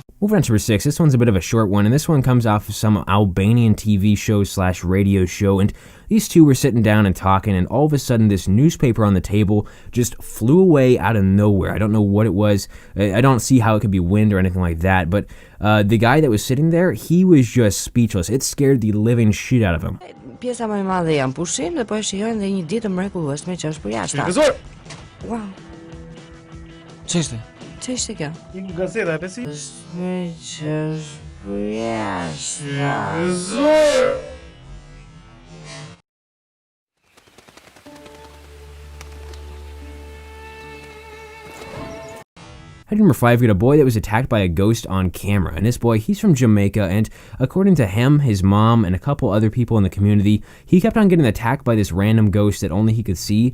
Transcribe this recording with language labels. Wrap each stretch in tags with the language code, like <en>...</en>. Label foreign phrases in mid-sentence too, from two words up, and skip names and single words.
<en>Moving on to number 6, this one's a bit of a short one, and this one comes off of some Albanian TV show / radio show, and these two were sitting down and talking, and all of a sudden this newspaper on the table just flew away out of nowhere. I don't know what it was. I don't see how it could be wind or anything like that, but the guy that was sitting there, he was just speechless. It scared the living shit out of him.</en> <sq>Pjesa më e madhe janë pushim dhe po e shijojnë dhe një ditë mrekullueshme që është për jashtë. Wow. Ç'ishte? Ç'ishte kjo? Një gazeta e pesi? Është që është për jashtë.</sq> <en>At number 5, we got a boy that was attacked by a ghost on camera, and this boy, he's from Jamaica, and according to him, his mom, and a couple other people in the community, he kept on getting attacked by this random ghost that only he could see.</en>